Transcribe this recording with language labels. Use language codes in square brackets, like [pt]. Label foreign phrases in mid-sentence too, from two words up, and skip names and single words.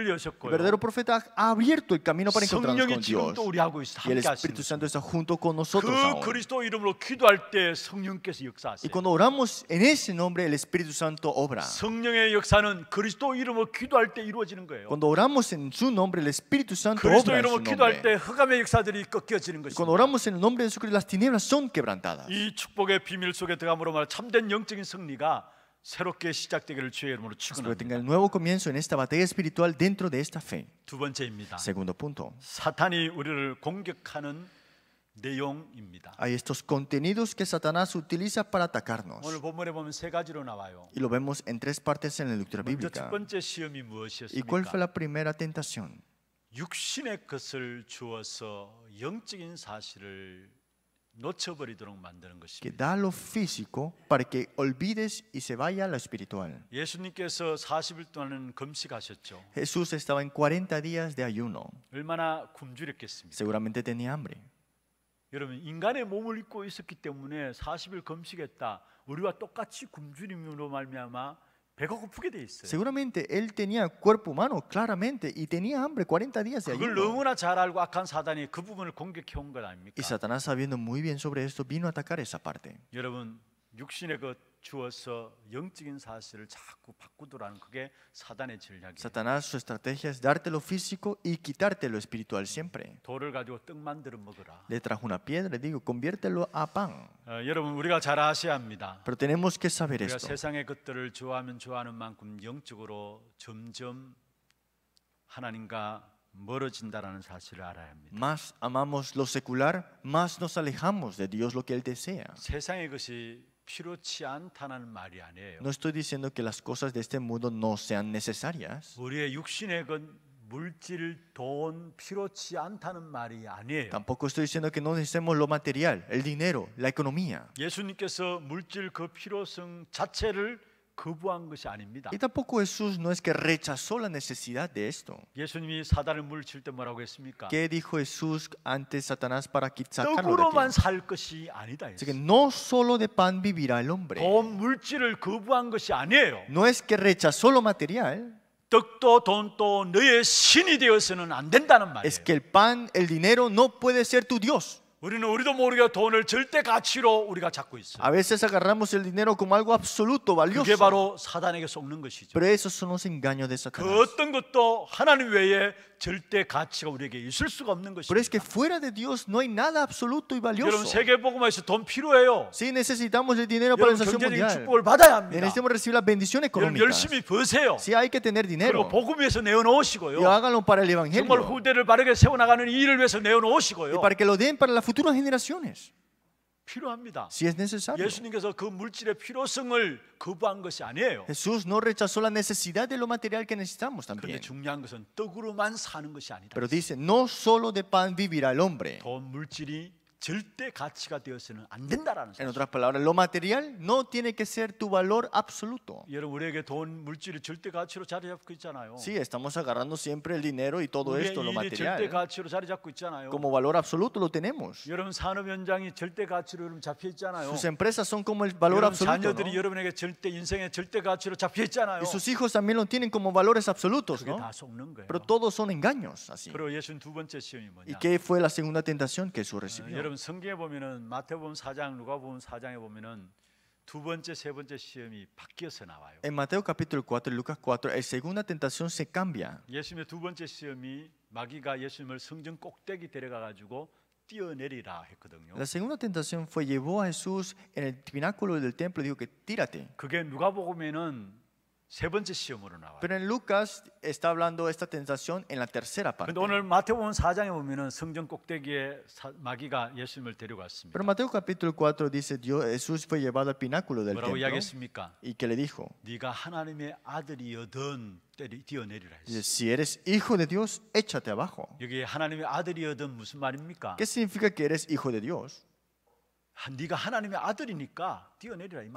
[es] El [ko] 여셨고요. [es] verdadero profeta ha abierto el camino para encontrarnos [ko] 성령이 [es] con [ko] 지금 [es] Dios. [ko] 또 우리하고 있어 [es] Y el [ko] 함께 하시는 [es] Espíritu [ko] 거죠. [es] Santo está junto con nosotros [ko] 그 [es] aún. [ko] 그리스도 이름으로 기도할 때 성령께서 [es] Y [ko] 역사하세요. [es] cuando oramos en ese nombre, el Espíritu Santo obra. [ko] 성령의 역사는 그리스도 이름으로 기도할 때 이루어지는 거예요. [es] Cuando oramos en su nombre, el Espíritu Santo [ko] 그리스도 [es] obra en su [ko] 이름으로 기도할 [es] nombre. [ko] 때 흑암의 역사들이 꺾여지는 [es] Y cuando [ko] 것입니다. [es] oramos en el nombre de Jesucristo, las tinieblas son quebrantadas. [ko] 이 축복의 비밀 속에 들어감으로 말해 참된 영적인 승리가 새롭게 시작되기를 주의 이름으로 [es] Espero que [ko] 축원합니다. [es] tenga el nuevo comienzo en esta batalla espiritual dentro de esta fe. [ko] 두 번째입니다. [es] Segundo punto. [ko] 사탄이 우리를 공격하는 내용입니다. [es] Hay estos contenidos que Satanás utiliza para atacarnos. [ko] 오늘 본문에 보면 세 가지로 나와요. [es] Y lo vemos en 3 partes en la lectura [ko] 먼저 첫 [es] bíblica. [ko] 번째 시험이 [es] ¿Y cuál fue [ko] 무엇이었습니까? [es] la primera tentación? [ko] 육신의 것을 주어서 영적인 사실을 놓쳐버리도록 만드는 [es] Que [ko] 것입니다. [es] da lo físico para que olvides y se vaya a lo espiritual. [ko] 예수님께서 40일 동안은 금식하셨죠. [es] Jesús estaba en 40 días de ayuno. [ko] 얼마나 굶주렸겠습니까? [es] Seguramente tenía hambre. [ko] 여러분 인간의 몸을 입고 있었기 때문에 40일 금식했다. 우리와 똑같이 굶주림으로 말미암아 배가 고프게 돼 있어요. [es] Seguramente él tenía cuerpo humano, claramente, y tenía hambre 40 días de [ko] 그걸 [es] ayuno. [ko] 너무나 잘 알고 악한 사단이 그 부분을 공격해 온 것 아닙니까? [es] Y Satanás, sabiendo muy bien sobre esto, vino a atacar esa parte. [ko] 여러분 육신의 것 주어서 영적인 사실을 자꾸 바꾸더라는 그게 사단의 전략이에요. [es] Satanás, su estrategia es darte lo físico y quitarte lo espiritual siempre. [ko] 돌을 가지고 떡 만들어 먹어라. [es] Le trajo una piedra, le digo, conviértelo a pan. [ko] 여러분 우리가 잘 아셔야 합니다. [es] Pero tenemos que saber [ko] 우리가 [es] esto. [ko] 세상의 것들을 좋아하면 좋아하는 만큼 영적으로 점점 하나님과 멀어진다라는 사실을 알아야 합니다. [es] Más amamos lo secular, más nos alejamos de Dios, lo que Él desea. [ko] 세상의 것이 필요치 않다는 말이 아니에요. [es] No estoy diciendo que las cosas de este mundo no sean necesarias. [ko] 우리의 육신의 것, 물질, 돈 필요치 않다는 말이 아니에요. [es] Tampoco estoy diciendo que no necesitemos lo material, el dinero, la economía. [ko] 예수님께서 물질 그 필요성 자체를 거부한 것이 아닙니다. [es] Y tampoco Jesús no es que rechazó la necesidad de esto. [ko] 예수님이 사단을 물칠 때 뭐라고 했습니까? [es] ¿Qué dijo Jesús ante Satanás para sacarlo de [ko] 떡으로만 [es] ti? [ko] 살 것이 아니다. [es] Así que [ko] 했어요. [es] no solo de pan vivirá el hombre. [ko] 돈 물질을 거부한 것이 아니에요. [es] No es que rechazó lo material, [ko] 떡도 돈도 너의 신이 되어서는 안 된다는 말이에요. [es] es que el pan, el dinero no puede ser tu Dios. [ko] 우리도 모르게 돈을 절대 가치로 우리가 잡고 있어요. [es] A veces agarramos el dinero como algo absoluto, [ko] 그게 [es] valioso. [ko] 바로 사단에게 속는 것이죠. [es] Pero esos son los engaños de [ko] 그 [es] Satanás. [ko] 어떤 것도 하나님 외에 절대 가치가 우리에게 있을 수가 없는 [es] Pero es que [ko] 것입니다. [es] fuera de Dios no hay nada absoluto y [ko] 여러분 [es] valioso. [ko] 세계복음화에서 돈 필요해요. [es] Sí, necesitamos el dinero para la [ko] 여러분 [es] nación [ko] 경제적인 [es] mundial. [ko] 축복을 받아야 합니다. [es] Necesitamos recibir la bendición [ko] 여러분 [es] económica. [ko] 열심히 버세요. [es] Sí, hay que tener [ko] 그리고 [es] dinero. [ko] 복음 위해서 [es] Y [ko] 내어놓으시고요. [es] háganlo para el [ko] 정말 [es] evangelio. [ko] 후대를 바르게 세워나가는 이 일을 위해서 [es] Y [ko] 내어놓으시고요. [es] para que lo den para las futuras generaciones. [ko] 필요합니다. [es] Si es necesario. [ko] 예수님께서 그 물질의 필요성을 거부한 것이 아니에요. [es] Jesús no rechazó la necesidad de lo material que necesitamos [ko] 그런데 [es] también. [ko] 중요한 것은 떡으로만 사는 것이 아니다. [es] Pero dice, no solo de pan vivirá el hombre. [ko] 돈 물질이 절대 가치가 되어서는 안 된다라는 [es] En [ko] 사실. [es] otras palabras, lo material no tiene que ser tu valor absoluto. [ko] 여러분 우리에게 돈 물질이 절대 가치로 자리 잡고 있잖아요. [es] Sí, estamos agarrando siempre el dinero y todo [ko] 우리의 [es] esto, lo [ko] 일이 절대 [es] material. [ko] 가치로 자리 잡고 있잖아요. [es] Como valor absoluto lo tenemos. [ko] 여러분 산업 현장이 절대 가치로 여러분 잡혀 있잖아요. [es] Sus empresas son como el valor [ko] 여러분 [es] absoluto. [ko] 자녀들이 [es] ¿no? [ko] 여러분에게 절대 인생의 절대 가치로 잡혀 있잖아요. [es] Y sus hijos también lo tienen como valores absolutos, [ko] 그게 [es] ¿no? [ko] 다 속는 거예요. [es] Pero todos son engaños, así. [ko] 그리고 예수님 두 번째 시험이 [es] ¿Y [ko] 뭐냐? [es] qué fue la segunda tentación que Jesús recibió? [ko] 여러분 성경에 보면은 마태복음 4장, 누가복음 4장에 보면은 두 번째, 세 번째 시험이 바뀌어서 나와요. [es] En Mateo capítulo 4 y Lucas 4, la segunda tentación se cambia. [ko] 예수님의 두 번째 시험이 마귀가 예수님을 성전 꼭대기 데려가 가지고 뛰어내리라 했거든요. [es] La segunda tentación fue llevó a Jesús en el pináculo del templo y dijo que tírate. [ko] 그게 누가복음에는 세 번째 시험으로 나와요. [es] Pero en Lucas está hablando de esta tentación en la tercera parte. [ko] 근데 오늘 마태복음 4장에 보면은 성전 꼭대기에 마귀가 예수님을 데려갔습니다. [es] Pero Mateo capítulo 4 dice Jesús fue llevado al pináculo del [ko] 뭐라고 [es] templo [ko] 이야기했습니까? [es] y que le dijo, [ko] 네가 하나님의 아들이여든 뛰어내리라 [es] dice, [ko] 했어요. [es] si eres hijo de Dios, échate abajo. [ko] 여기 하나님의 아들이여든 무슨 말입니까? [es] ¿Qué significa que eres hijo de Dios? [ko] 네가 하나님의 아들이니까 뛰어내리라 이